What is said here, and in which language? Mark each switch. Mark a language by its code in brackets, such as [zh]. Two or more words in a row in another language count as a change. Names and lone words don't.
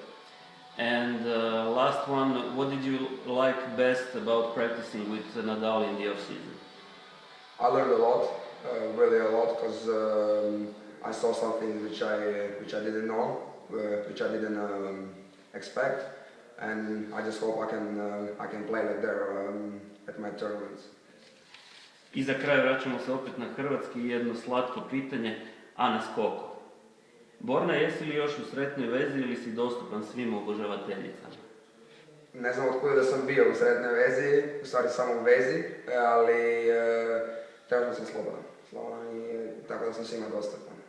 [en] And last one, what did you like best about practicing with Nadal in the off-season? I learned a lot, really a lot, because I saw something which I didn't know, which I didn't expect, and I just hope I can play like there at my tournaments. [hr] I za kraj vraćamo se opet na hrvatski i jedno slatko pitanje, a na skoku. Borna, jesi li još u sretnoj vezi ili si dostupan svim obožavateljicama? Ne znam otkud da sam bio u sretnoj vezi, u stvari samo u vezi, ali trenutno sam slobodan i tako da sam svima dostupan.